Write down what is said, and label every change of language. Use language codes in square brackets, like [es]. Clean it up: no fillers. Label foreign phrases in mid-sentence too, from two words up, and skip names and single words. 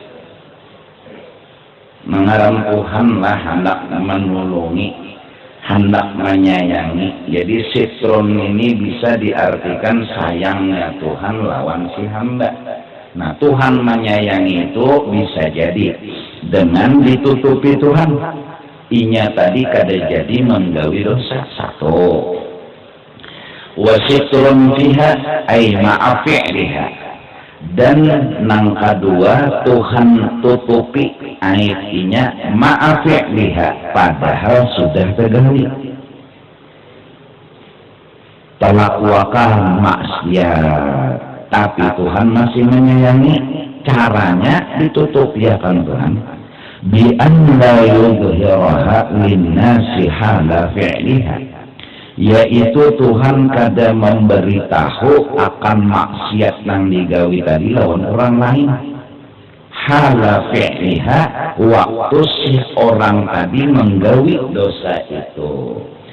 [bjn] Mengaram Tuhan lah hendak menolongi, hendak menyayangi. Jadi sitron ini bisa diartikan sayangnya Tuhan lawan si hamba. Nah Tuhan menyayangi itu bisa jadi dengan ditutupi Tuhan. Inya tadi kada jadi menggawi dosa. Satu. [ar] وستر فيها أي مع فعلها, [bjn] dan nang kedua Tuhan tutupi aib inya [ar] مع فعلها [bjn] padahal sudah tergali. Pelakukan maksiat, tapi Tuhan masih menyayangi. Caranya ditutup ya kan Tuhan, [ar] بأن لا يظهرها للناس حال فعلها, [bjn] yaitu Tuhan kada memberitahu akan maksiat nang digawi tadi lawan orang lain. [ar] حال فعلها, [bjn] waktu si orang tadi menggawi dosa itu.